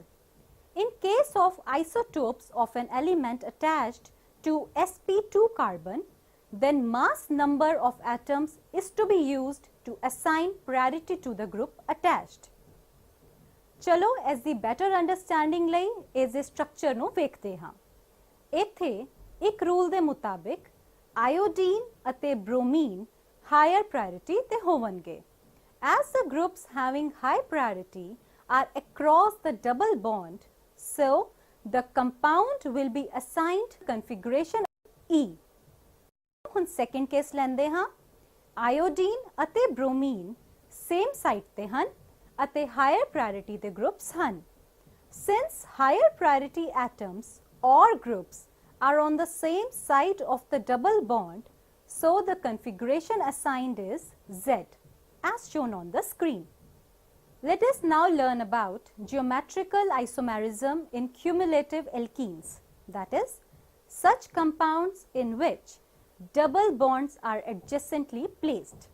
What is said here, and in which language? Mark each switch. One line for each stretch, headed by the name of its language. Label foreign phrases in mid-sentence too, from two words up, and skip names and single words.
English: In case of isotopes of an element attached to sp2 carbon, then mass number of atoms is to be used to assign priority to the group attached.
Punjabi: चलो
English: as the better understanding
Punjabi: ਲਈ ਇਸ ਦੇ ਸਟਰਕਚਰ ਨੂੰ ਵੇਖਦੇ ਹਾਂ। ਇੱਥੇ ਇੱਕ ਰੂਲ ਦੇ ਮੁਤਾਬਿਕ ਆਇਓਡੀਨ ਅਤੇ ਬ੍ਰੋਮੀਨ
English: higher priority
Punjabi: ਤੇ ਹੋਣਗੇ।
English: As the groups having high priority are across the double bond, so the compound will be assigned configuration E.
Punjabi: ਹੁਣ
English: second case
Punjabi: ਲੈਂਦੇ ਹਾਂ। ਆਇਓਡੀਨ ਅਤੇ ਬ੍ਰੋਮੀਨ
English: same site
Punjabi: ਤੇ ਹਨ ਅਤੇ
English: higher priority
Punjabi: ਦੇ groups ਹਨ।
English: Since higher priority atoms or groups are on the same side of the double bond, so the configuration assigned is Z, as shown on the screen. Let us now learn about geometrical isomerism in cumulative alkenes, that is, such compounds in which double bonds are adjacently placed.